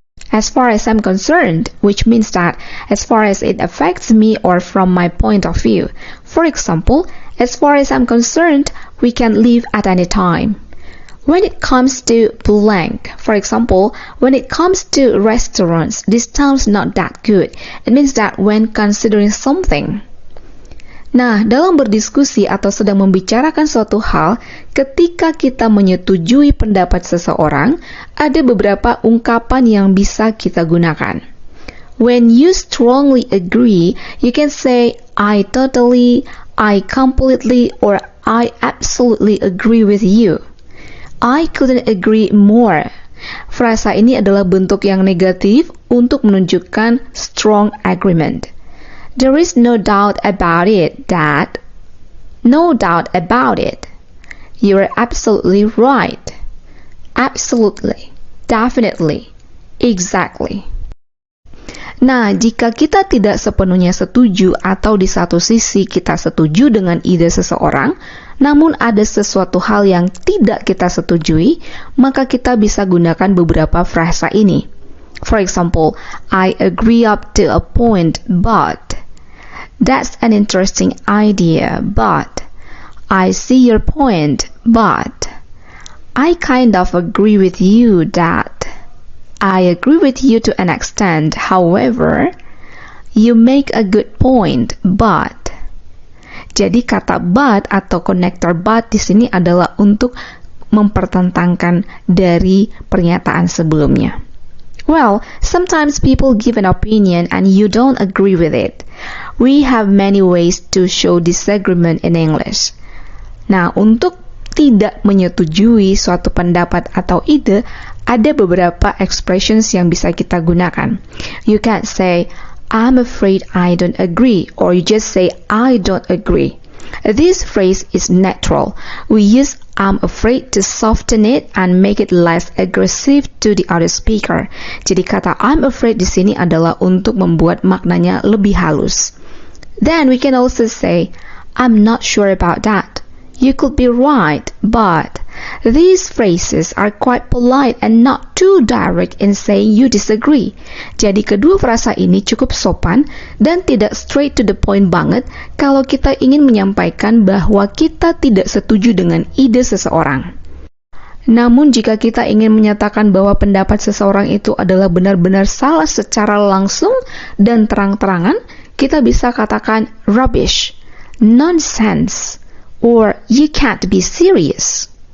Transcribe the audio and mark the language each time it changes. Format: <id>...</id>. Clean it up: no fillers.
<en>As far as I'm concerned, which means that as far as it affects me or from my point of view. For example, as far as I'm concerned, we can leave at any time. When it comes to blank, for example, when it comes to restaurants, this sounds not that good. It means that when considering something.</en> <id>Nah, dalam berdiskusi atau sedang membicarakan suatu hal, ketika kita menyetujui pendapat seseorang, ada beberapa ungkapan yang bisa kita gunakan.</id> <en>When you strongly agree, you can say, I totally, I completely, or I absolutely agree with you. I couldn't agree more.</en> <id>Frasa ini adalah bentuk yang negatif untuk menunjukkan strong agreement.</id> <en>There is no doubt about it that. No doubt about it. You are absolutely right. Absolutely. Definitely. Exactly.</en> <id>Nah, jika kita tidak sepenuhnya setuju atau di satu sisi kita setuju dengan ide seseorang, namun ada sesuatu hal yang tidak kita setujui, maka kita bisa gunakan beberapa frasa ini.</id> <en>For example, I agree up to a point, but. That's an interesting idea, but. I see your point, but. I kind of agree with you that. I agree with you to an extent, however. You make a good point, but.</en> <id>Jadi kata but atau konektor but di sini adalah untuk mempertentangkan dari pernyataan sebelumnya.</id> <en>Well, sometimes people give an opinion and you don't agree with it. We have many ways to show disagreement in English.</en> <id>Nah, untuk tidak menyetujui suatu pendapat atau ide, ada beberapa expressions yang bisa kita gunakan.</id> <en>You can't say, I'm afraid I don't agree, or you just say, I don't agree. This phrase is natural. We use I'm afraid to soften it and make it less aggressive to the other speaker.</en> <id>Jadi kata I'm afraid di sini adalah untuk membuat maknanya lebih halus.</id> <en>Then we can also say, I'm not sure about that. You could be right, but these phrases are quite polite and not too direct in saying you disagree.</en> <id>Jadi kedua frasa ini cukup sopan dan tidak</id> <en>straight to the point</en> <id>banget kalau kita ingin menyampaikan bahwa kita tidak setuju dengan ide seseorang. Namun jika kita ingin menyatakan bahwa pendapat seseorang itu adalah benar-benar salah secara langsung dan terang-terangan, kita bisa katakan</id> <en>rubbish, nonsense, or you can't be serious.</en>